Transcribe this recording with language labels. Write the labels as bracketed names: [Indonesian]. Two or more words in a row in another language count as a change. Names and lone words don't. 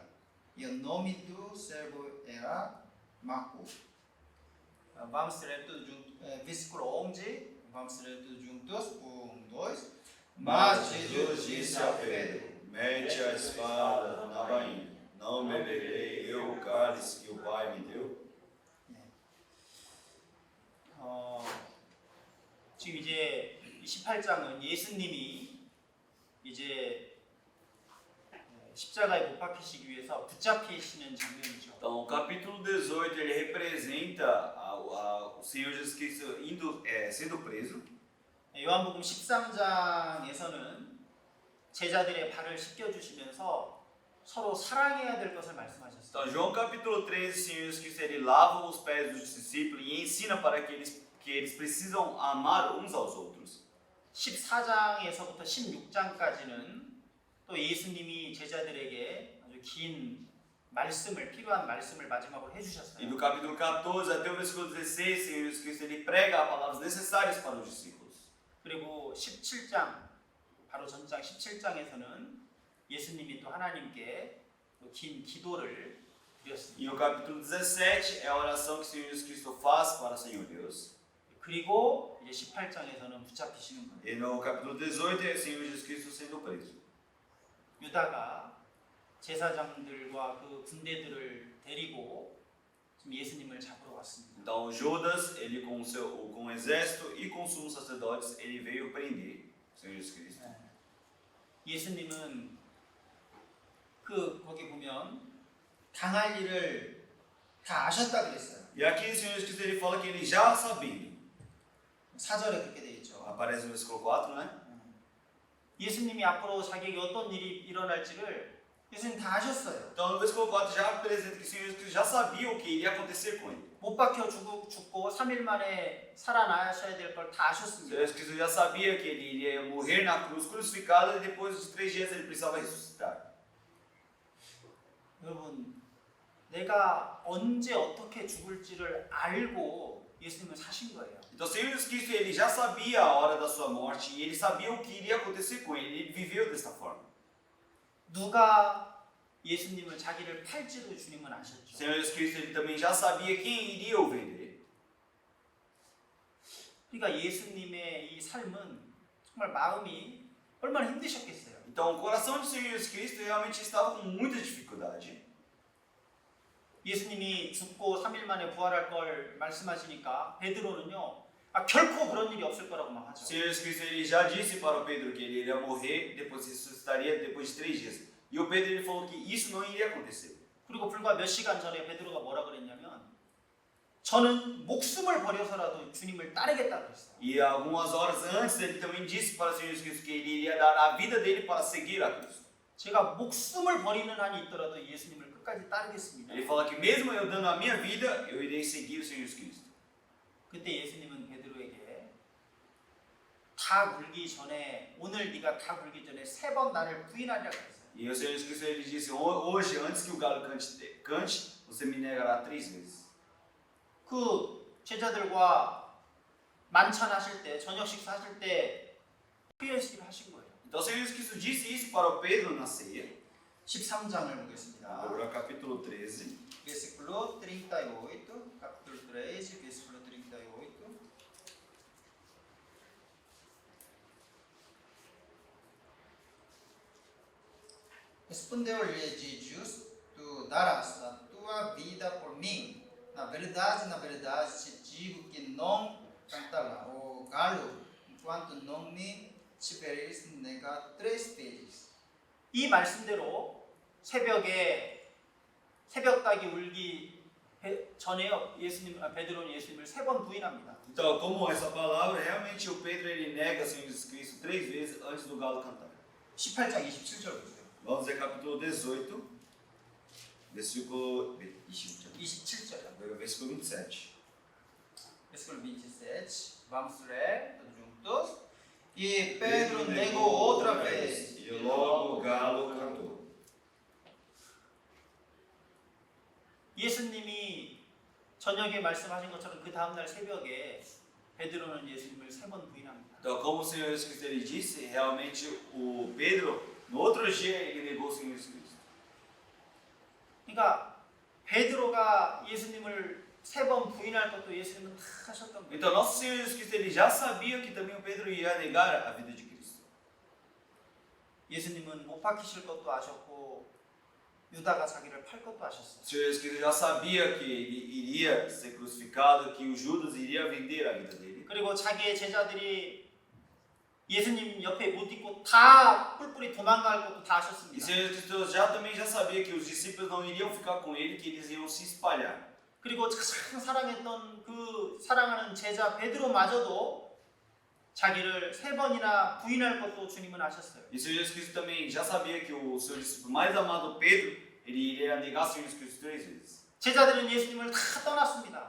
[Portuguese] E o nome do servo era Marco. Vamos ler tudo junto, versículo 11. Vamos ler tudo juntos. 1, 2. Mas Jesus disse a Pedro: Mete a espada na bainha. Não beberei eu o cálice que o Pai me deu? [Korean] 지금 이제 18장은 예수님이 이제 십자가에 못 박히시기 위해서 붙잡히시는 장면이죠. [Portuguese] Então, o capítulo 18 ele representa o Senhor Jesus Cristo sendo preso. [Korean] 요한복음 13장에서는 제자들의 발을 씻겨 주시면서 서로 사랑해야 될 것을 말씀하셨어요. [Portuguese] Então, João capítulo 13, o Senhor Jesus Cristo ele lava os pés dos discípulos e ensina para que eles precisam amar uns aos outros. [Korean] 14장에서부터 16장까지는 또 예수님이 제자들에게 아주 긴 말씀을 필요한 말씀을 마지막으로 해주셨어요. [Portuguese] E do capítulo 14 até o versículo 16, o Senhor Jesus Cristo ele prega as palavras necessárias para os discípulos. [Korean] 그리고 17장 바로 전장 17장에서는 예수님이 또 하나님께 또 긴 기도를 드렸습니다. [Portuguese] E o capítulo 17 é a oração que o Senhor Jesus Cristo faz para o Senhor Deus. [Korean] 그리고 이제 18장에서는 붙잡히시는 거예요. [Portuguese] E no capítulo 18 é o Senhor Jesus Cristo sendo preso. [Korean] 유다가 제사장들과 그 군대들을 데리고 지금 예수님을 잡으러 왔습니다. [Portuguese] Então Judas, ele com o exército e com os sumos sacerdotes, ele veio prender o Senhor Jesus Cristo. [Korean] 예수님은 거기 보면 당할 일을 다 아셨다 그랬어요. [Portuguese] E aqui o Senhor Jesus Cristo ele fala que ele já sabia. [Korean] 4절에 그렇게 돼 있죠. [Portuguese] Aparece no versículo 4, né? [Korean] 예수님이 앞으로 자기에게 어떤 일이 일어날지를 예수님 다 아셨어요. [Portuguese] Então no versículo 4 já apresenta que o Senhor Jesus Cristo já sabia o que iria acontecer com ele. [Korean] 못 박혀 죽고 3일 만에 살아나셔야 될 걸 다 [Portuguese] O [Korean] 아셨습니다. [Portuguese] Senhor Jesus Cristo já sabia que ele iria morrer na cruz crucificado e depois de 3 dias ele precisava ressuscitar. [Korean] 여러분, 내가 언제 어떻게 죽을지를 알고 예수님을 사신 거예요. [Portuguese] Então o Senhor Jesus Cristo ele já sabia a hora da sua morte e ele sabia o que iria acontecer com ele. Ele viveu desta forma. [Korean] 누가 예수님을 자기를 팔지도 주님은 [Portuguese] O [Korean] 아셨죠. [Portuguese] Senhor Jesus Cristo ele também já sabia quem iria o vender. [Korean] 그러니까 예수님의 이 삶은 정말 마음이 얼마나 힘드셨겠어요. [Portuguese] Então o coração do Senhor Jesus Cristo realmente estava com muita dificuldade. [Korean] 예수님이 죽고 3일 만에 부활할 걸 말씀하시니까 베드로는요, 결코 그런 일이 없을 거라고 막 [Portuguese] O [Korean] 하죠. [Portuguese] Senhor Jesus Cristo ele já disse para o Pedro que ele iria morrer e depois ressuscitaria depois de 3 dias. E o Pedro ele falou que isso não iria acontecer. [Korean] 그리고 불과 몇 시간 전에 베드로가 뭐라 그랬냐면, 저는 목숨을 버려서라도 주님을 따르겠다 그랬어요. [Portuguese] E algumas horas antes ele também disse para o Senhor Jesus Cristo que ele iria dar a vida dele para seguir a Cristo. [Korean] 제가 목숨을 버리는 한이 있더라도 예수님을 끝까지 따르겠습니다. [Portuguese] Ele fala que mesmo eu dando a minha vida, eu irei seguir o Senhor Jesus Cristo. [Korean] 그때 예수님은 베드로에게 닭 울기 전에, 오늘 네가 닭 울기 전에 3번 나를 부인하리라 그랬어요. [Portuguese] E o Senhor Jesus Cristo ele disse: hoje, antes que o galo cante, você me negará 3 vezes. [Korean] 그 제자들과 만찬하실 때, 저녁 식사하실 때 회식을 하신 거예요. [Portuguese] Então o Senhor Jesus Cristo disse isso para o Pedro na ceia. [Korean] 13장을 보겠습니다. [Portuguese] Agora capítulo 13. Versículo 38, capítulo 13, versículo 38. Respondeu-lhe Jesus: Tu darás a tua vida por mim. Na verdade, te digo que não cantará o galo enquanto não me tiveres negado 3 vezes. [Korean] 이 말씀대로 새벽닭이 울기 전에요. 베드로는 예수님을 3번 부인합니다. [Portuguese] Então, como essa palavra, realmente o Pedro ele nega o Senhor Jesus Cristo 3 vezes antes do galo cantar. [Korean] 18장 27절 보세요. [Portuguese] Vamos ver capítulo 18, versículo [Korean] 27절. [Portuguese] versículo 27. Versículo 27. Vamos ler todos juntos. E Pedro negou outra vez. E logo o galo cantou. [Korean] 예수님이 저녁에 말씀하신 것처럼 그 다음날 새벽에 베드로는 예수님을 3번 부인합니다. [Portuguese] Então, como o Senhor Jesus Cristo ele disse, realmente o Pedro, no outro dia, ele negou o Senhor Jesus Cristo. [Korean] 그러니까 베드로가 예수님을 3번 부인할 것도 예수님은 다 하셨던 거예요. [Portuguese] Então, nosso Senhor Jesus Cristo ele já sabia que também o Pedro ia negar a vida de Cristo. [Korean] 예수님은 못 박히실 것도 아셨고 유다가 자기를 팔 것도 아셨어요. [Portuguese] O Senhor Jesus Cristo já sabia que ele iria ser crucificado, que o Judas iria vender a vida dele. [Korean] 그리고 자기의 제자들이 예수님 옆에 못 있고 다 뿔뿔이 도망갈 것도 다 [Portuguese] E o [Korean] 아셨습니다. [Portuguese] Senhor Jesus também já sabia que os discípulos não iriam ficar com ele, que eles iam se espalhar. [Korean] 그리고 가장 사랑했던 그 사랑하는 제자 베드로마저도 자기를 3번이나 부인할 것도 주님은 아셨어요. [Portuguese] E o Senhor Jesus Cristo também já sabia que o seu discípulo mais amado, Pedro, ele iria negar o Senhor Jesus Cristo 3 vezes. [Korean] 제자들은 예수님을 다 떠났습니다.